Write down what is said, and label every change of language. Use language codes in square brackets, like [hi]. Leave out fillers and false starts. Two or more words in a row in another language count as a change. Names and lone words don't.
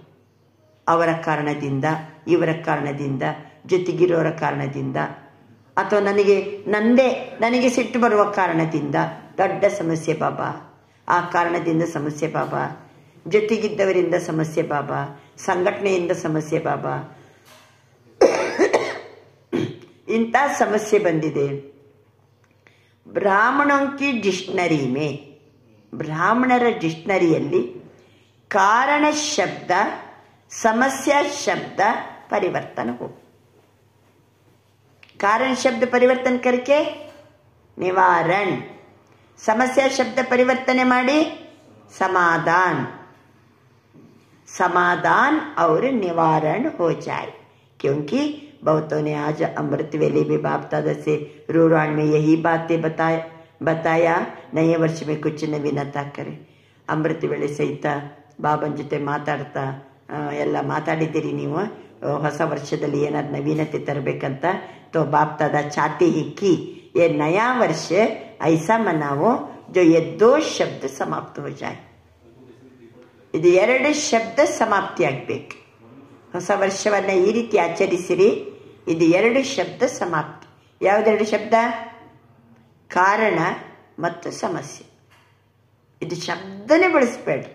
[kn] ಅವರ ಕಾರಣದಿಂದ, ಇವರ ಕಾರಣದಿಂದ, ಜೊತೆಗಿರೋರ ಕಾರಣದಿಂದ, ಅಥವಾ ನನಗೆ ಸಿಟ್ಟು ಬರುವ ಕಾರಣದಿಂದ ದೊಡ್ಡ ಸಮಸ್ಯೆ ಬಾಬಾ. ಆ ಕಾರಣದಿಂದ ಸಮಸ್ಯೆ ಬಾಬಾ, ಜೊತೆಗಿದ್ದವರಿಂದ ಸಮಸ್ಯೆ ಬಾಬಾ, ಸಂಘಟನೆಯಿಂದ ಸಮಸ್ಯೆ ಬಾಬಾ, ಇಂಥ ಸಮಸ್ಯೆ ಬಂದಿದೆ. [hi] ಬ್ರಾಹ್ಮಣೋं की डिक्शनरी में, [kn] ಬ್ರಾಹ್ಮಣರ ಡಿಕ್ಷನರಿಯಲ್ಲಿ [hi] कारण शब्द समस्या शब्द परिवर्तन हो. कारण शब्द परिवर्तन करके निवारण, समस्या शब्द परिवर्तन ಮಾಡಿ समाधान, समाधान और निवारण हो जाए. क्योंकि बहुतों ने आज अमृत वेले में बाप दादा से रूरान में यही बातें बताया. नए वर्ष में कुछ नवीनता करें. [kn] अमृत ವೇಳೆ ಸಹಿತ ಬಾಬನ್ ಜೊತೆ ಮಾತಾಡ್ತಾ ಎಲ್ಲ ಮಾತಾಡಿದ್ದೀರಿ ನೀವು. ಹೊಸ ವರ್ಷದಲ್ಲಿ ಏನಾದ್ರು ನವೀನತೆ ತರಬೇಕಂತ. [hi] तो बाप दादा चाहते ही कि ये नया वर्ष ऐसा मनाओ जो ये 2 शब्द समाप्त हो जाए. [kn] ಇದು 2 ಶಬ್ದ ಸಮಾಪ್ತಿ ಆಗ್ಬೇಕು. ಹೊಸ ವರ್ಷವನ್ನ ಈ ರೀತಿ ಆಚರಿಸಿರಿ. ಇದು 2 ಶಬ್ದ ಸಮಾಪ್ತಿ. ಯಾವ್ದೆರಡು ಶಬ್ದ? ಕಾರಣ ಮತ್ತು ಸಮಸ್ಯೆ. ಇದು ಶಬ್ದನೇ ಬಳಸಬೇಡ್ರಿ.